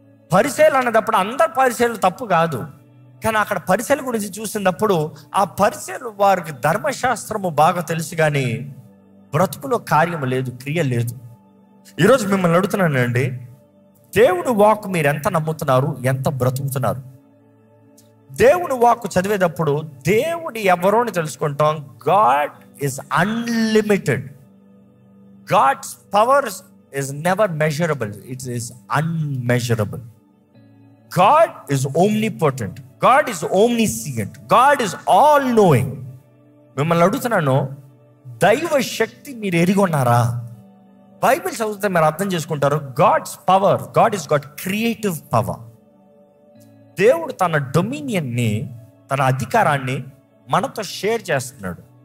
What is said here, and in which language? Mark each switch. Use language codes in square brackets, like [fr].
[te] పరిశీలి అన్నప్పుడు అందరు పరిశీలు తప్పు కాదు, కానీ అక్కడ పరిశీలి గురించి చూసినప్పుడు ఆ పరిశీలు వారికి ధర్మశాస్త్రము బాగా తెలుసు, కానీ బ్రతుకులో కార్యము లేదు, క్రియ లేదు. ఈరోజు మిమ్మల్ని అడుగుతున్నానండి, దేవుని వాక్ మీరు ఎంత నమ్ముతున్నారు, ఎంత బ్రతుకుతున్నారు? దేవుని వాక్ చదివేటప్పుడు దేవుడు ఎవరో అని తెలుసుకుంటాం. [en] God is unlimited. God's power is never measurable, it is unmeasurable. God is omnipotent, God is omniscient, God is all knowing. [te] మిమ్మల్ని అడుగుతున్నాను, దైవ శక్తి మీరు ఎరిగి ఉన్నారా? బైబిల్ చదివితే మీరు అర్థం చేసుకుంటారు. [en] God's power, God is got creative power. [te] దేవుడు తన డొమినియన్ని, తన అధికారాన్ని మనతో షేర్ చేస్తున్నాడు.